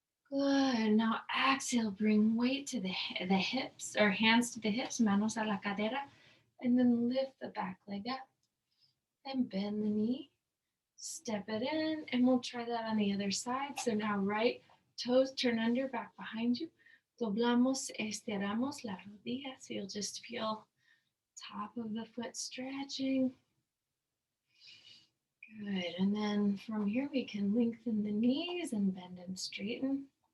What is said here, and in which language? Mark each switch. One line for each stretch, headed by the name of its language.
English: Good. Now exhale, bring weight to the hips or hands to the hips,
Spanish: manos a la cadera,
English: and then lift the back leg up. Then bend the knee, step it in, and we'll try that on the other side. So now right toes turn under, back behind you.
Spanish: Doblamos, estiramos la rodilla.
English: So you'll just feel top of the foot stretching. Good. And then from here, we can lengthen the knees and bend and straighten.